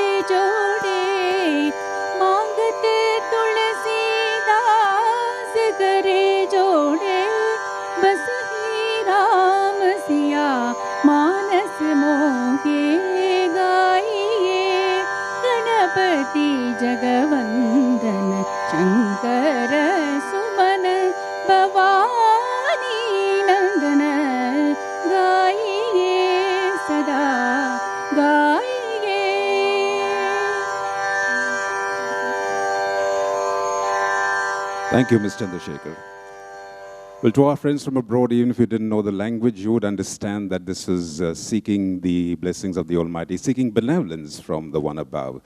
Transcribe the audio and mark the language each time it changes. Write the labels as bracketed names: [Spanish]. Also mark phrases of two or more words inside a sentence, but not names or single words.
[Hindi] जोड़े मांगत तुलसी दास करे जोड़े बस ही राम सिया मानस मोहे गाइए गणपति जगवंदन शंकर सुमन भवानी नंदन गाइए सदा गाइए। [English] Thank you, Ms. Chandrasekhar. Well, to our friends from abroad, even if you didn't know the language, you would understand that this is seeking the blessings of the Almighty, seeking benevolence from the one above.